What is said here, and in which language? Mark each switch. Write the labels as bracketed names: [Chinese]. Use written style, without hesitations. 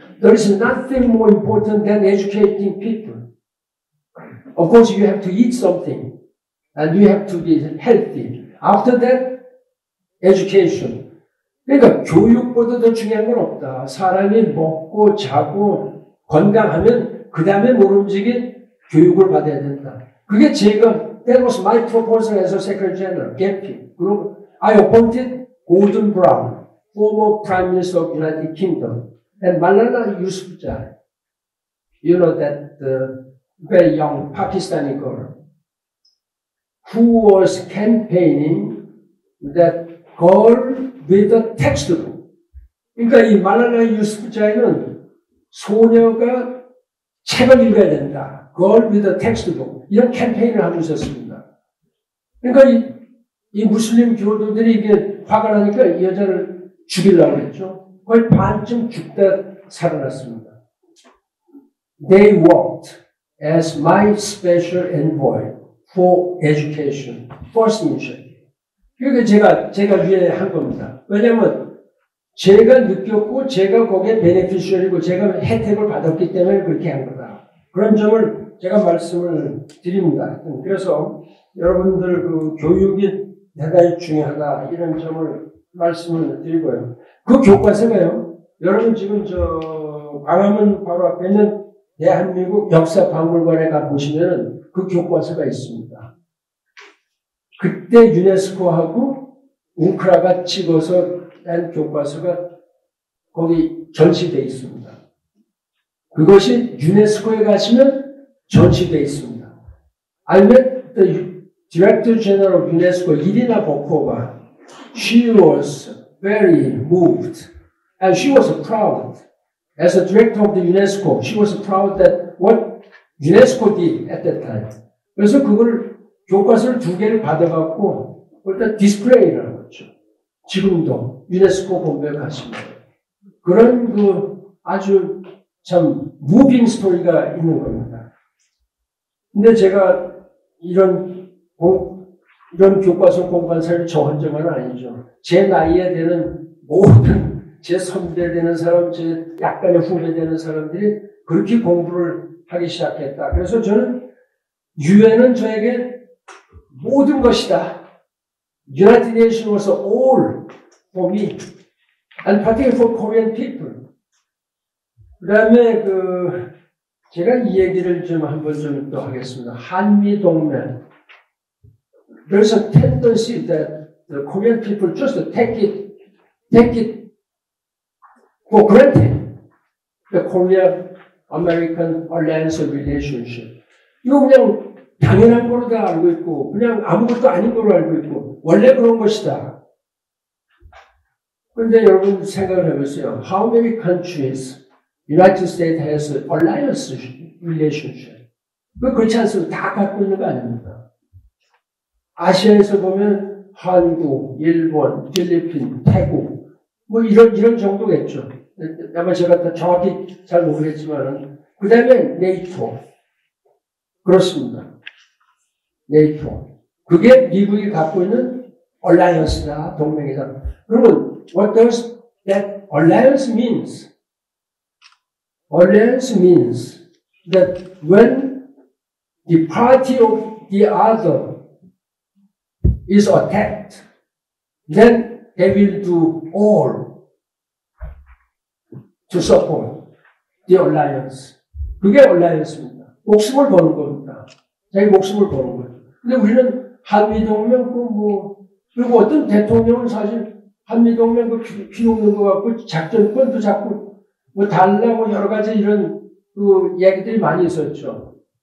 [English] There is nothing more important than educating people. Of course, you have to eat something, and you have to be healthy. After that, education. [Korean] 그러니까 교육보다 더 중요한 건 없다. 사람이 먹고 자고 건강하면 그 다음에 모름지기 교육을 받아야 된다. 그게 [English] that was my proposal as a Secretary General, GEFI. I appointed Gordon Brown, former Prime Minister of the United Kingdom, and Malala Yousafzai. You know that very young Pakistani girl who was campaigning that girl with a textbook. [Korean] 그러니까 이 말랄라 유스프자이는 소녀가 책을 읽어야 된다. [English] Girl with a textbook. [Korean] 이런 캠페인을 하고 있었습니다. 그러니까 이 무슬림 교도들이 이게 화가 나니까 이 여자를 죽이려고 했죠. 거의 반쯤 죽다 살아났습니다. [English] They worked as my special envoy for education, first initiative. [Korean] 그러니까 제가 위에 한 겁니다. 왜냐면 제가 느꼈고 제가 거기에 베네피셜이고 제가 혜택을 받았기 때문에 그렇게 한 거다. 그런 점을 제가 말씀을 드립니다. 그래서 여러분들 그 교육이 대단히 중요하다 이런 점을 말씀을 드리고요. 그 교과서가요. 여러분 지금 광화문 바로 앞에 있는 대한민국 역사박물관에 가 보시면은 그 교과서가 있습니다. 그때 유네스코하고 웅크라가 찍어서 낸 교과서가 거기 전시되어 있습니다. 그것이 유네스코에 가시면 전시되어 있습니다. [English] I met the Director General of UNESCO, Irina Bokova. She was very moved and she was proud. As a director of the UNESCO, she was proud that what UNESCO did at that time. [Korean] 그래서 그걸 교과서를 2개를 받아갖고 일단 디스플레이를 한 거죠. 지금도 유네스코 본부에 가시면 그런 아주 참 무빙 스토리가 있는 겁니다. 근데 제가 이런 교과서 공부한 저 혼자만은 아니죠. 제 나이에 되는 모든 제 선배 되는 사람, 제 약간의 후배 되는 사람들이 그렇게 공부를 하기 시작했다. 그래서 저는 유엔은 저에게 모든 것이다. [English] United Nations was all for me, and particularly for Korean people. [Korean] 그 다음에 제가 이 얘기를 좀 한번 좀 또 하겠습니다. 한미 동맹. [English] There's a tendency that the Korean people just take it for granted. The Korea-American Alliance relationship. [Korean] 이거 그냥 당연한 거로 다 알고 있고, 그냥 아무것도 아닌 거로 알고 있고, 원래 그런 것이다. 그런데 여러분 생각을 해보세요. [English] How many countries United States has an alliance relationship? [Korean] 그렇지 않습니다. 다 갖고 있는 거 아닙니다. 아시아에서 보면 한국, 일본, 필리핀, 태국, 이런 정도겠죠. 아마 제가 다 정확히 잘 모르겠지만은, 그 다음에 네이토. 그렇습니다. 네이토. 그게 미국이 갖고 있는 alliance다, 동맹이다. 그러면, [English] what does that alliance means? Alliance means that when the party of the other is attacked, then they will do all to support the alliance. [Korean] 그게 alliance입니다. 목숨을 거는 겁니다. 자기 목숨을 거는 거예요. 근데 우리는 한미동맹, 그리고 어떤 대통령은 사실 한미동맹 필요 없는 것 같고, 작전권도 자꾸 달라, 여러 가지 이런 얘기들이 많이 있었죠.